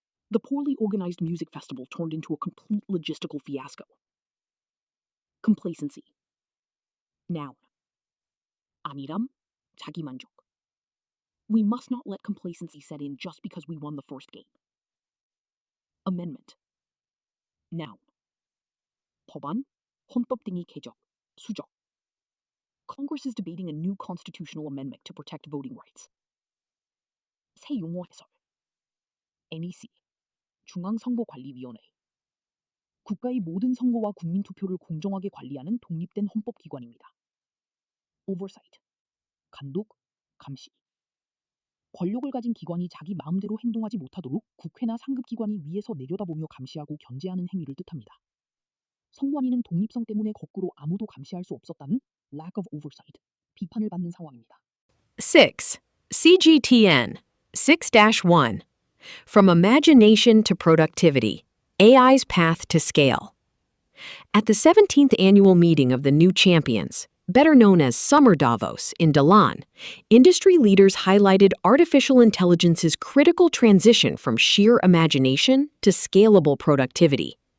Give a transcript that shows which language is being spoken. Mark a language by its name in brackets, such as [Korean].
[English] The poorly organized music festival turned into a complete logistical fiasco. Complacency. Noun. [Korean] 안일함, 자기만족. [English] We must not let complacency set in just because we won the first game. Amendment. Noun. [Korean] 법안, 헌법 등의 개정, 수정. [English] Congress is debating a new constitutional amendment to protect voting rights. [Korean] 새 용어 해설. NEC, 중앙선거관리위원회. 국가의 모든 선거와 국민투표를 공정하게 관리하는 독립된 헌법기관입니다. Oversight, 감독, 감시. 권력을 가진 기관이 자기 마음대로 행동하지 못하도록 국회나 상급기관이 위에서 내려다보며 감시하고 견제하는 행위를 뜻합니다. 선관위는 독립성 때문에 거꾸로 아무도 감시할 수 없었다는 [English] lack of oversight, [Korean] 비판을 받는 상황입니다. [English] 6. CGTN 6-1. From Imagination to Productivity, AI's Path to Scale. At the 17th annual meeting of the New Champions, better known as Summer Davos in Dalan, industry leaders highlighted artificial intelligence's critical transition from sheer imagination to scalable productivity.